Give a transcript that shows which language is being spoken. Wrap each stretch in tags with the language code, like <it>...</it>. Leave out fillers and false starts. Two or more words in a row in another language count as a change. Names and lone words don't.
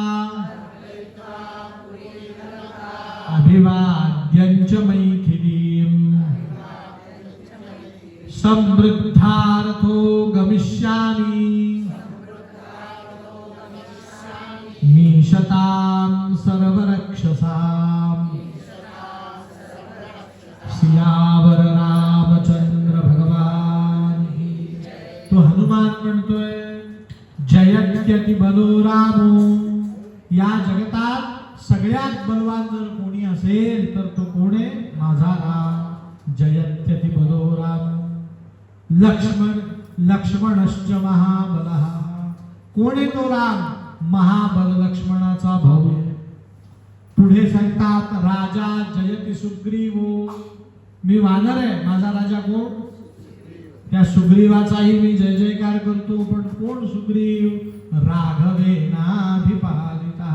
<sa>अभिवाद्यञ्च मैथिलीम् समृद्धार्थो गमिष्यामि मीशतां सर्वरक्षसाम्</sa> <hi>सियावर रामचंद्र भगवान की.</hi> <mr>तो हनुमान म्हणतोय</mr> <sa>जयत्यति बलो रामो.</sa> <mr>या जगतात सगळ्यात बलवान जर कोणी असेल तर तो कोण आहे? माझा राम.</mr> <sa>जयत्यति बलो राम. लक्ष्मणश्च महाबलः.</sa> <mr>कोण आहे तो राम? महाबल लक्ष्मणाचा भाऊ आहे. पुढे सांगतात</mr> <sa>राजा जयति सुग्रीवो.</sa> <mr>मी वानर आहे, माझा राजा कोण? त्या सुग्रीवाचाही मी जय जयकार करतो. पण कोण सुग्रीव? राघवेनाभिपालितः.</mr>